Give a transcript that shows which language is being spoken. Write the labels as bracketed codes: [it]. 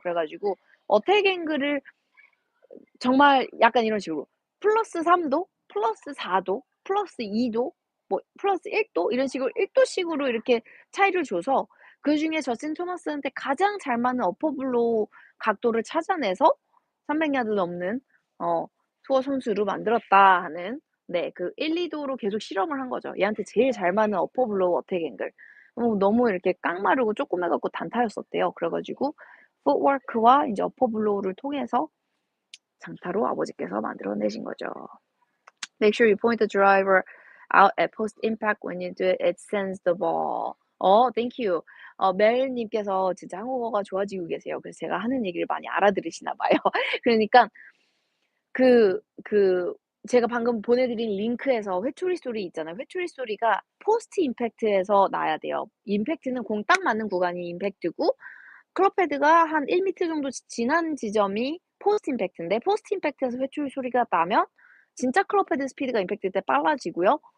[ko] 그래 가지고 어택 앵글을 정말 약간 이런 식으로 +3 도, +4 도, +2 도, 뭐 +1 도 이런 식으로 1 도씩으로 이렇게 차이를 줘서 그중에 저스틴 토마스한테 가장 잘 맞는 어퍼 블로우 각도를 찾아내서 300 야드 넘는 투어 선수로 만들었다 하는 네 그 1-2 도로 계속 실험을 한 거죠. 얘한테 제일 잘 맞는 어퍼 블로우 어택 앵글. 너무 이렇게 깡마르고 쪼끄매 갖고 단타였었대요. 그래 가지고 풋워크와 인제 어퍼 블로우를 통해서 장타로 아버지께서 만들어내신 거죠. [en] Make sure you point the driver out at post impact when you do it. It sends the ball. thank you. [ko] 멜님께서 진짜 한국어가 좋아지고 계세요. 그래서 제가 하는 얘기를 많이 알아들으시나 봐요. 그러니까 그 제가 방금 보내드린 링크에서 회초리 소리 있잖아요. 회초리 소리가 포스트 임팩트에서 나야 돼요. 임팩트는 공 딱 맞는 구간이 임팩트고 클럽 헤드가 한 1 미터 정도 지난 지점이 포스트 임팩트인데 포스트 임팩트에서 회초리 소리가 나면 진짜 클럽 헤드 스피드가 임팩트 때 빨라지고요.